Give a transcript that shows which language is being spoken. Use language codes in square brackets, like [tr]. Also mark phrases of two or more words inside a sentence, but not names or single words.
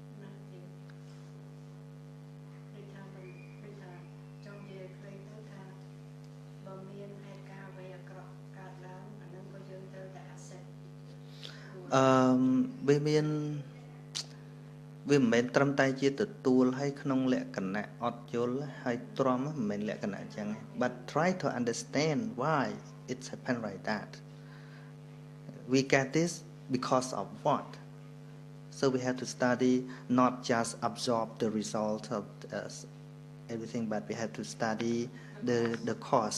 [km] វាមានវាមិនមែនត្រឹមតែជាទទួលឲ្យក្នុងលក្ខណៈអត់យល់ហើយទ្រាំមិនមែនលក្ខណៈអញ្ចឹង [en] but try to understand why it's happened like that. We get this because of what? So we have to study, not just absorb the result of everything, but we have to study the cause.